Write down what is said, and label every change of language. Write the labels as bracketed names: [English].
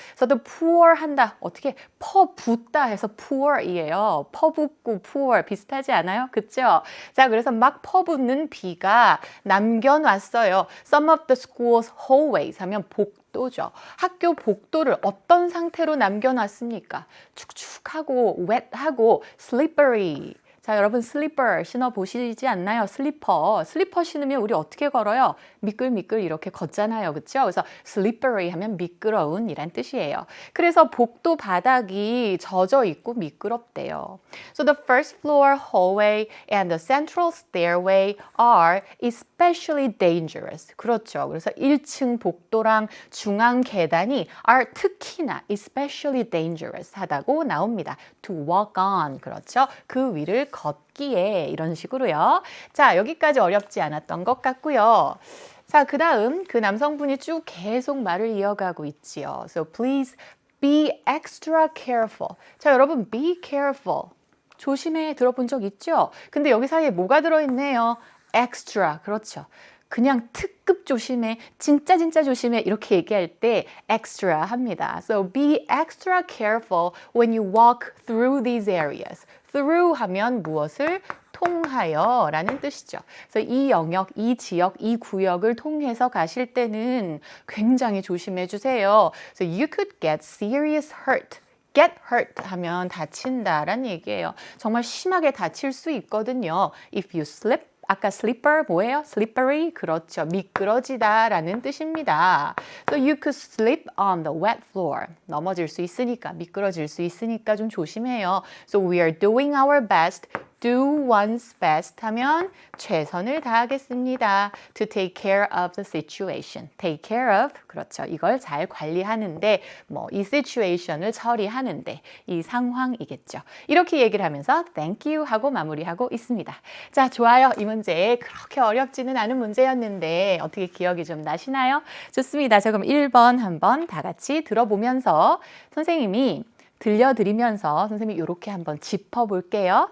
[Korean] 그래서 [English] the pour [Korean] 한다. 어떻게 퍼붓다 해서 pour이에요. 퍼붓고 pour 비슷하지 않아요? 그쵸? 자, 그래서 막 퍼붓는 비가 남겨놨어요. [English] Some of the school's hallways [Korean] 하면 복도죠. 학교 복도를 어떤 상태로 남겨놨습니까? 축축하고 wet하고 slippery. 자, 여러분 슬리퍼 신어보시지 않나요? 슬리퍼 신으면 우리 어떻게 걸어요? 미끌미끌 이렇게 걷잖아요. 그렇죠? 그래서 slippery 하면 미끄러운 이란 뜻이에요. 그래서 복도 바닥이 젖어 있고 미끄럽대요. [English] So the first floor hallway and the central stairway are especially dangerous. [Korean] 그렇죠. 그래서 1층 복도랑 중앙 계단이 are 특히나 [English] especially dangerous [Korean] 하다고 나옵니다. [English] To walk on. [Korean] 그렇죠. 그 위를 걷기에 이런 식으로요. 자, 여기까지 어렵지 않았던 것 같고요. 자, 그 다음 그 남성분이 쭉 계속 말을 이어가고 있지요. [English] So please be extra careful. [Korean] 자, 여러분 [English] be careful. [Korean] 조심해 들어본 적 있죠? 근데 여기 사이에 뭐가 들어있네요? extra. 그렇죠. 그냥 특급 조심해, 진짜 조심해 이렇게 얘기할 때 extra 합니다. [English] So be extra careful when you walk through these areas. [Korean] through 하면 무엇을 통하여 라는 뜻이죠. 그래서 이 영역, 이 지역, 이 구역을 통해서 가실 때는 굉장히 조심해 주세요. [English] So you could get serious hurt. get hurt [Korean] 하면 다친다라는 얘기예요. 정말 심하게 다칠 수 있거든요. [English] If you slip, [Korean] 아까 [English] slipper [Korean] 뭐예요? slippery? 그렇죠. 미끄러지다라는 뜻입니다. [English] So you could slip on the wet floor. [Korean] 넘어질 수 있으니까, 미끄러질 수 있으니까 좀 조심해요. [English] So we are doing our best. do one's best [Korean] 하면 최선을 다하겠습니다. [English] to take care of the situation. take care of, [Korean] 그렇죠. 이걸 잘 관리하는데, 이 situation을 처리하는데, 이 상황이겠죠. 이렇게 얘기를 하면서 [English] thank you [Korean] 하고 마무리하고 있습니다. 자, 좋아요. 이 문제 그렇게 어렵지는 않은 문제였는데 어떻게 기억이 좀 나시나요? 좋습니다. 자, 그럼 1번 한번 다 같이 들어보면서 선생님이 들려드리면서 선생님이 이렇게 한번 짚어볼게요.